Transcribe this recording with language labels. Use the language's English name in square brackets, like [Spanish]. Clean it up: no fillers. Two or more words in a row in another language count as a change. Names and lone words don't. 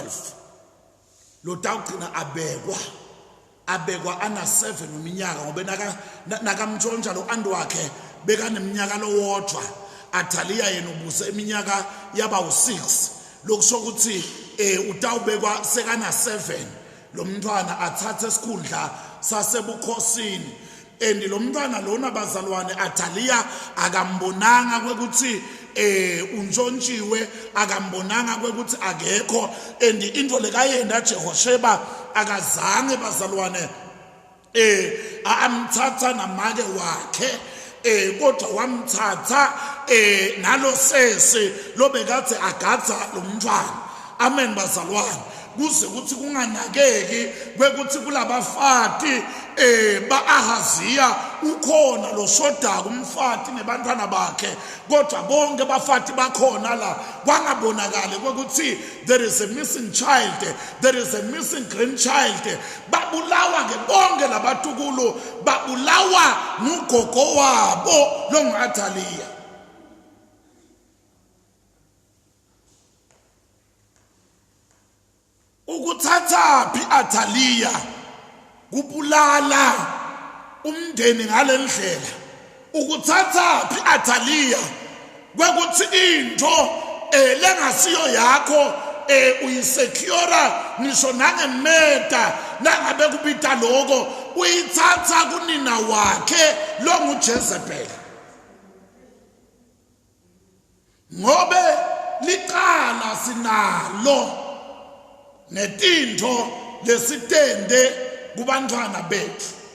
[Swati] Lo tawugcina abekwa ana 7 uminyaka ngobe nakamntshontsha lo andu wakhe bekaneminyaka lowodwa. Athaliya yena ubuse iminyaka yaba u6 lokusho ukuthi utawubekwa sekana 7 lo mntwana athathe isikhundla sasebukhosini. And lo mntwana lona bazalwane Athaliya akambonanga kwekuthi untshontshiwe, akambonanga kwekuthi akekho, and into lekayenda Jehosheba akazange bazalwane amthatha namake wakhe, kodwa wamthatha nalo sese lobekade agadza lo mntwana. Amen bazalwane. Kuze kuthi kunganakeki kwekuthi kulabafati ba-Ahaziya ukhona lo shoda kumfati nebantwana bakhe, kodwa bonke bafati bakhona la. Kwangabonakali kwekuthi [English] there is a missing child, there is a missing grandchild. [Swati] Babulawa ke bonke labatukulu, babulawa ngugogo wabo lo ngu-Athaliya. Ukuthatha phi Athaliya kubulala umndeni ngalendlela. Ukuthatha phi Athaliya kwekuthi into lengasiyo yakho uyisecure ngisho nangemeda nangabe kubita lokho uyithatha kunina wakhe lo nguJezebeli, ngobe liqala sinalo netinto lesitende kubantwana bethu.